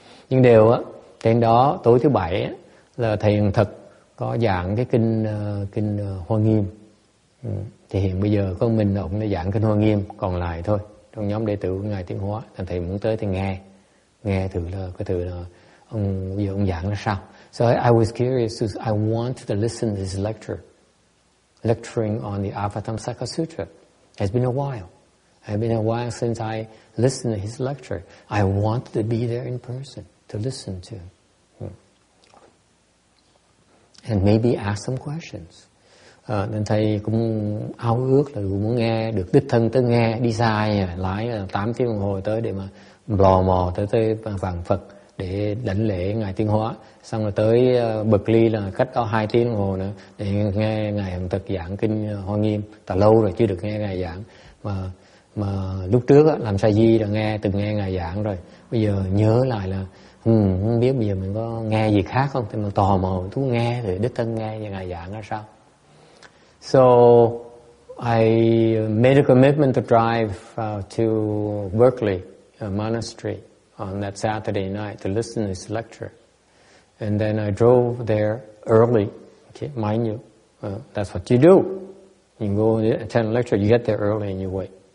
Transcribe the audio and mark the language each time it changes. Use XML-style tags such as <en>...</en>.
<vi>Nhưng điều á, trên đó tối thứ Bảy á, là thầy Hằng Thật có giảng cái kinh Hoa Nghiêm. Thì hiện bây giờ có mình ông đã giảng kinh Hoa Nghiêm còn lại thôi trong nhóm đệ tử của ngài Tiến Hóa. Thành thầy muốn tới thì nghe thử là bây giờ ông giảng là sao.</vi> <en>So I was curious. I wanted to listen to his lecturing on the Avatamsaka Sutra. It's been a while. It's been a while since I listened to his lecture. I wanted to be there in person to listen to, and maybe ask some questions.</en> <vi>Nên thầy cũng ao ước là muốn nghe, được đích thân tới nghe, đi xa lái 8 tiếng đồng hồ tới để mà lò mò tới vàng Phật để đảnh lễ ngài Tiến Hóa, xong rồi tới Berkeley là cách đó 2 tiếng đồng hồ nữa để nghe ngài Hằng Thật giảng kinh Hoa Nghiêm. Từ lâu rồi chưa được nghe ngài giảng, mà lúc trước á, làm sa di là từng nghe ngài giảng rồi, bây giờ nhớ lại là không biết bây giờ mình có nghe gì khác không, thì mình tò mò thú nghe thì đích thân nghe và ngài giảng ra sao.</vi> <en>So I made a commitment to drive to Berkeley Monastery on that Saturday night to listen to his lecture, and then I drove there early. Okay, mind you, that's what you do. You go attend a lecture, you get there early and you wait.</en>